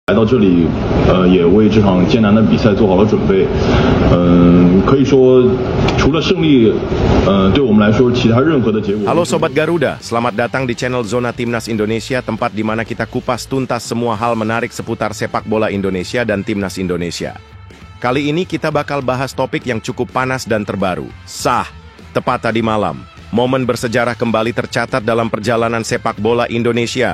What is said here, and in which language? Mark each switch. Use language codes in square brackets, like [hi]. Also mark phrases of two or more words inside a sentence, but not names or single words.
[zh] 来到这里，也为这场艰难的比赛做好了准备。可以说，除了胜利，对我们来说，其他任何的结果。 [id] Halo Sobat Garuda, selamat datang di channel Zona Timnas Indonesia, tempat di mana kita kupas tuntas semua hal menarik seputar sepak bola Indonesia dan Timnas Indonesia. Kali ini kita bakal bahas topik yang cukup panas dan terbaru. Sah, tepat tadi malam. Momen bersejarah kembali tercatat dalam perjalanan sepak bola Indonesia.